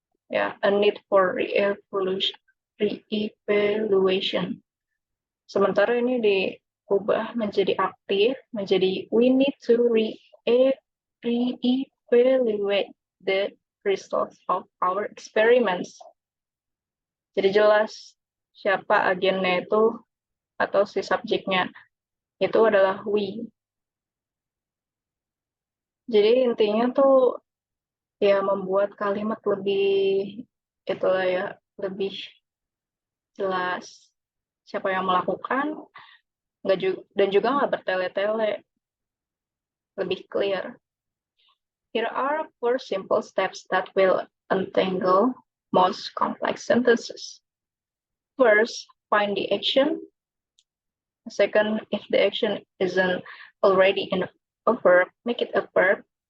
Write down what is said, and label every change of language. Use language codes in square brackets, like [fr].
[en] Ya, a need for re-evaluation. [id] Sementara ini diubah menjadi aktif, menjadi [en] we need to re-evaluate evaluate the results of our experiments. [id] Jadi jelas siapa agennya itu atau si subjeknya itu adalah we. Jadi intinya tuh ya membuat kalimat lebih itulah ya, lebih jelas siapa yang melakukan, dan juga nggak bertele-tele, lebih clear. [en] Here are 4 simple steps that will untangle most complex sentences. First, find the action. Second, if the action isn't already in a verb, make it a verb.